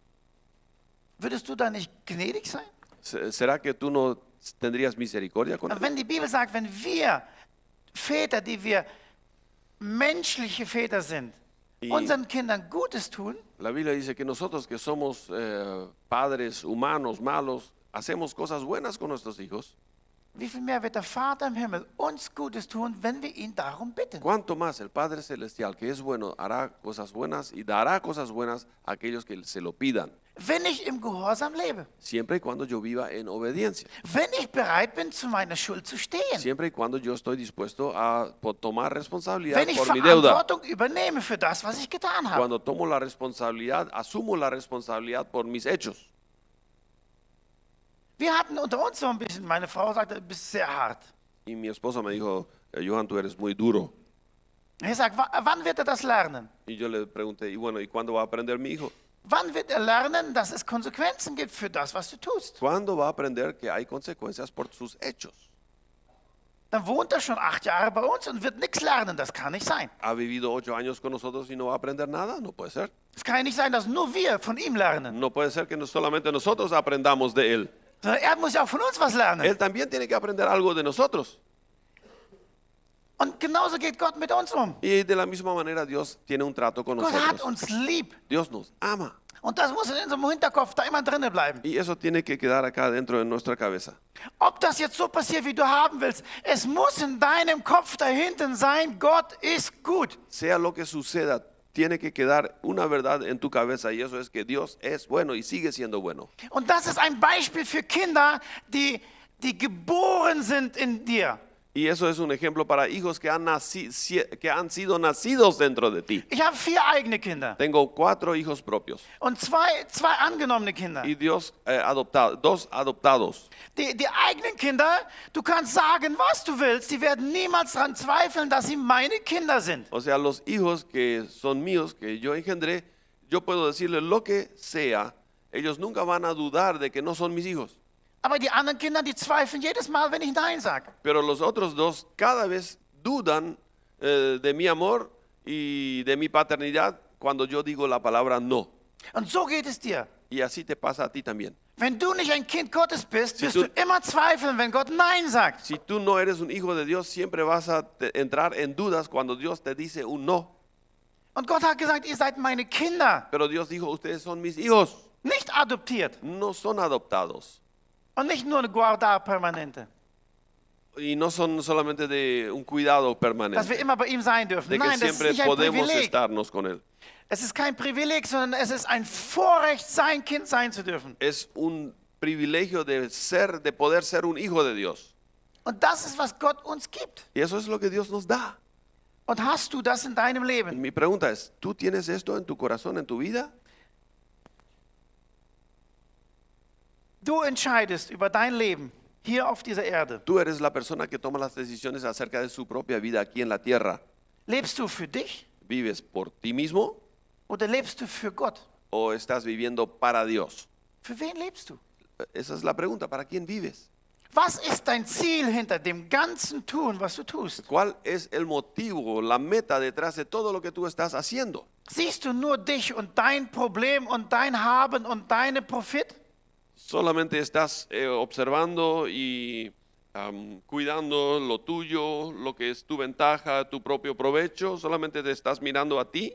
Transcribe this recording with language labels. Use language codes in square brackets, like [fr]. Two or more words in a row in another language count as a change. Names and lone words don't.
[de] Würdest du da nicht gnädig sein? [es] ¿Será que tú no tendrías misericordia con él? [de] Wenn die Bibel sagt, wenn wir Väter, die wir menschliche Väter sind, [es] Y- [de] unseren Kindern Gutes tun, [es] La Biblia dice que nosotros que somos padres humanos, malos, hacemos cosas buenas con nuestros hijos. [de] wie viel mehr wird der Vater im Himmel uns Gutes tun, wenn wir ihn darum bitten? [es] ¿Cuánto más el Padre Celestial, que es bueno, hará cosas buenas y dará cosas buenas a aquellos que se lo pidan, [de] Wenn ich im Gehorsam lebe, [es] siempre y cuando yo viva en obediencia, [de] wenn ich bereit bin, zu meiner Schuld zu stehen, [es] siempre y cuando yo estoy dispuesto a tomar responsabilidad [de] wenn ich [es] por mi deuda? [de] Verantwortung übernehme für das, was ich getan habe. [es] Cuando tomo la responsabilidad, asumo la responsabilidad por mis hechos. [de] Wir hatten unter uns so ein bisschen, meine Frau sagte, du bist sehr hart. [es] Y mi esposa me dijo, Johan, tú eres muy duro. [de] Ich sage, wann wird er das lernen? [es] Y yo le pregunté, y bueno, ¿y cuándo va a aprender mi hijo? [de] Wann wird er lernen, dass es Konsequenzen gibt für das, was du tust? [es] ¿Cuándo va a aprender que hay consecuencias por sus hechos? [de] Dann wohnt er schon 8 Jahre bei uns und wird nichts lernen. Das kann nicht sein. [es] ¿Ha vivido 8 años con nosotros y no va a aprender nada? No puede ser. [de] Es kann ja nicht sein, dass nur wir von ihm lernen. [es] No puede ser que no solamente nosotros aprendamos de él. [de] Sondern er muss ja auch von uns was lernen. [es] Él también tiene que aprender algo de nosotros. [de] Und genauso geht Gott mit uns um. [es] Y de la misma manera Dios tiene un trato con [de] Gott hat [es] nosotros. [de] uns lieb. [es] Dios nos ama. [de] Und das muss in unserem Hinterkopf da immer drinnen bleiben. [es] Y eso tiene que quedar acá dentro de nuestra cabeza. [de] Ob das jetzt so passiert, wie du haben willst, es muss in deinem Kopf da hinten sein, Gott ist gut. [es] Sea lo que suceda, tiene que quedar una verdad en tu cabeza y eso es que Dios es bueno y sigue siendo bueno. [de] Und das ist ein Beispiel für Kinder, die geboren sind in dir. [es] Y eso es un ejemplo para hijos que que han sido nacidos dentro de ti. [de] Ich habe 4 eigene Kinder [es] Tengo 4 hijos propios [de] und zwei angenommene Kinder. [es] y dos adoptados. [de] Die eigenen Kinder, du kannst sagen, was du willst, die werden niemals daran zweifeln, dass sie meine Kinder sind. [es] O sea, los hijos que son míos, que yo engendré, yo puedo decirles lo que sea, ellos nunca van a dudar de que no son mis hijos. [de] Aber die anderen Kinder, die zweifeln jedes Mal, wenn ich Nein sage. [es] Pero los otros dos cada vez dudan de mi amor y de mi paternidad cuando yo digo la palabra no. [de] Und so geht es dir. [es] Y así te pasa a ti también. [de] Wenn du nicht ein Kind Gottes bist, [es] Si [de] wirst du- du immer zweifeln, wenn Gott Nein sagt. [es] Si tú no eres un hijo de Dios, siempre vas a entrar en dudas cuando Dios te dice un no. [de] Und Gott hat gesagt, ihr seid meine Kinder, [es] Pero Dios dijo, ustedes son mis hijos, [de] nicht adoptiert. [es] no son adoptados. [de] Und nicht nur eine [es] Guarda permanente. Y no son solamente de un cuidado [de] Dass wir [es] permanente, [de] immer bei ihm sein dürfen. [es] de que [de] Nein, das ist [es] siempre [de] nicht ein [es] podemos [de] Privileg. [es] estarnos con Él. [de] Es ist kein Privileg, sondern es ist ein Vorrecht, sein Kind sein zu dürfen. [es] Es un privilegio de poder ser un hijo de Dios. [de] Und das ist, was Gott uns gibt. [es] Y eso es lo que Dios nos da. [de] Und hast du das in deinem Leben? [es] Mi pregunta es, ¿tú tienes esto en tu corazón, en tu vida? [de] Du entscheidest über dein Leben hier auf dieser Erde. [es] Tú eres la persona que toma las decisiones acerca de su propia vida aquí en la tierra. [de] Lebst du für dich [es] ¿Vives por ti mismo [de] oder lebst du für Gott? [es] o estás viviendo para Dios? [de] Für wen lebst du? [es] Esa es la pregunta, ¿para quién vives? [de] Was ist dein Ziel hinter dem ganzen Tun, was du tust? [es] ¿Cuál es el motivo, la meta detrás de todo lo que tú estás haciendo? [de] Siehst du nur dich und dein Problem und dein Haben und deine Profit? [es] Solamente estás observando y cuidando lo tuyo, lo que es tu ventaja, tu propio provecho, solamente te estás mirando a ti.